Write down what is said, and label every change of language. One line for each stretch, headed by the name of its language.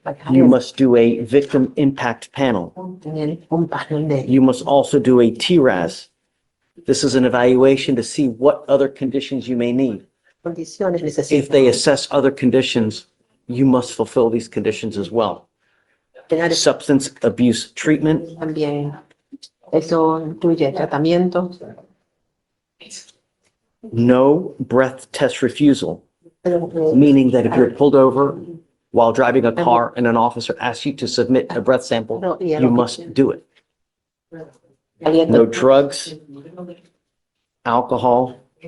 English: You must do a victim impact panel. You must also do a TRAS. This is an evaluation to see what other conditions you may need. If they assess other conditions, you must fulfill these conditions as well. Substance abuse treatment.
Spanish: También eso incluye tratamiento.
English: No breath test refusal, meaning that if you're pulled over while driving a car and an officer asks you to submit a breath sample, you must do it. No drugs, alcohol.